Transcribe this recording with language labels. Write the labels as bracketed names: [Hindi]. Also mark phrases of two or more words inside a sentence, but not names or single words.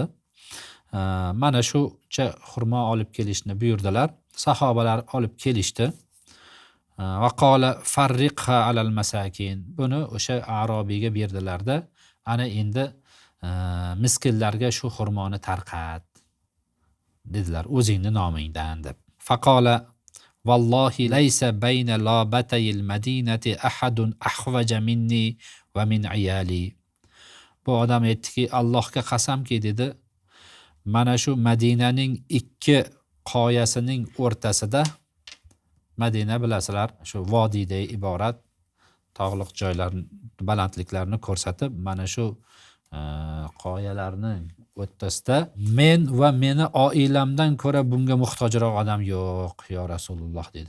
[Uzbek] Mana shucha xurmo olib kelishni buyurdilar. Sahobalar olib kelishdi. [Arabic] وقال فرقها على المساكين. [Uzbek] Buni o'sha a'robiyga berdilarda, ana endi miskinlarga shu xurmoni tarqat dedilar, o'zingni nomingdan deb. [Arabic] فقال والله ليس بين لابتي المدينة أحد أحوج مني ومن عيالي. [Uzbek] Bu odam aytdiki, Allohga qasamki dedi, mana shu Madinaning 2 qoyasining o'rtasida, Madina bilasizlar, shu vodiyday iborat tog'liq joylar, balandliklarni ko'rsatib, mana shu qoyalarning o'rtasida men va meni oilamdan ko'ra bunga muhtojroq odam yo'q, [Arabic] يا رسول الله [Uzbek] dedi.